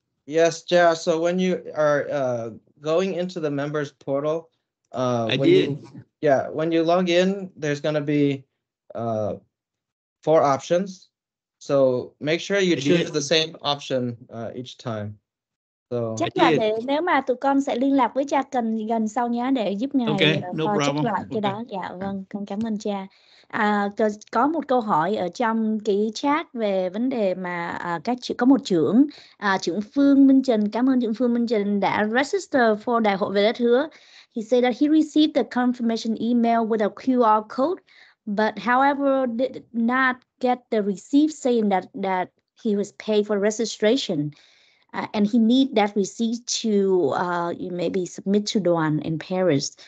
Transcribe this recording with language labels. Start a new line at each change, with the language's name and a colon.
English: Yes, Ja. So when you are going into the members portal, when you log in, there's going to be 4 options. So make sure you choose the same option each time. So
Vietnamese: chắc là nếu mà tụi con sẽ liên lạc với cha gần sau nhé để giúp ngài check lại cái đó. Dạ vâng, con cảm ơn cha. Có một câu hỏi ở trong cái chat về vấn đề mà có một trưởng Phương Minh Trần, cảm ơn trưởng Phương Minh Trần đã
English: register for
Vietnamese: Đại hội Về Đất Hứa.
English: He said that he received the confirmation email with a QR code, but however did not get the receipt saying that he was paid for registration. And he need that receipt to maybe submit to Đoàn in Paris.